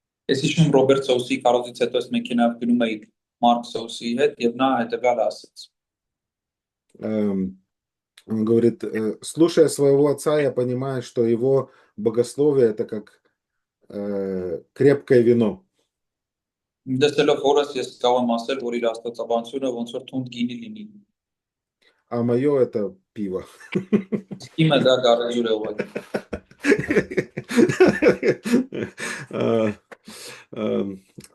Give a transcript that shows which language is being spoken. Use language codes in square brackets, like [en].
[hy] Ես հիշում Ռոբերտ Սոուսի կարողից հետո ես մեքենայով գնում էի Մարկ Սոուսի հետ եւ նա հետեւյալը ասաց։ [ru] Он говорит, слушая своего отца, я понимаю, что его богословие это как крепкое вино. [hy] Դեսելով հորս ես կարող եմ ասել, որ իր աստվածաբանությունը ոնց որ թունդ գինի լինի։ [ru] А мое это пиво. [hy] Իմը դա գարեջուր է ուղղակի։